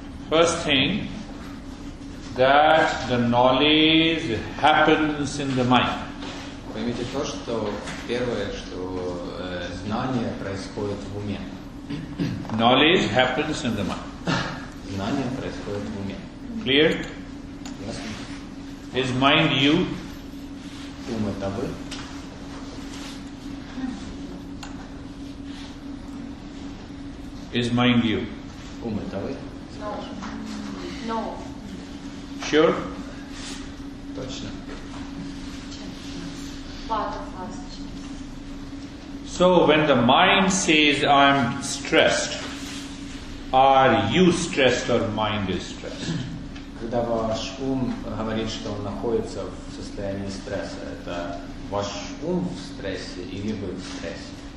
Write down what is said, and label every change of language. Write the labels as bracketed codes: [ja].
[en] First thing, that the knowledge happens in the mind. [ru] Поймите то, что первое, что знание происходит в уме. [en] Knowledge happens in the mind. [ru] Знание происходит в уме. [en] Clear? [ru] Ясно? [en] Is mind you? [ru] Ум это вы. [en] Is mind you? [ru] Ум это вы. [en] No. Sure? [ru] Точно. [en] Part of us. So when the mind says I'm stressed, are you stressed or mind is stressed? [ru] Когда ваш ум говорит, что он находится в состоянии стресса, это ваш ум в стрессе или вы в стрессе?